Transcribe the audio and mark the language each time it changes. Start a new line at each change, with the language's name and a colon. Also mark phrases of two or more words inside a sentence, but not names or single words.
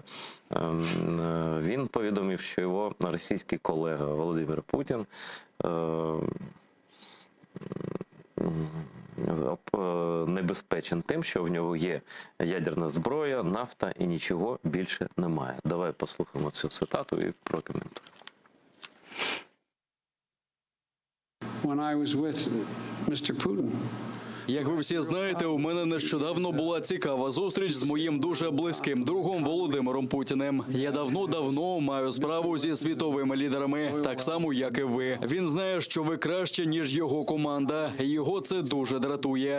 Ukrainian: Він повідомив, що його російський колега Володимир Путін небезпечен тим, що в нього є ядерна зброя, нафта і нічого більше немає. Давай послухаємо цю цитату і прокоментуємо.
English: When I was with Mr. Putin,
Ukrainian: як ви всі знаєте, у мене нещодавно була цікава зустріч з моїм дуже близьким другом Володимиром Путіним. Я давно маю справу зі світовими лідерами, так само, як і ви. Він знає, що ви краще, ніж його команда, і його це дуже дратує.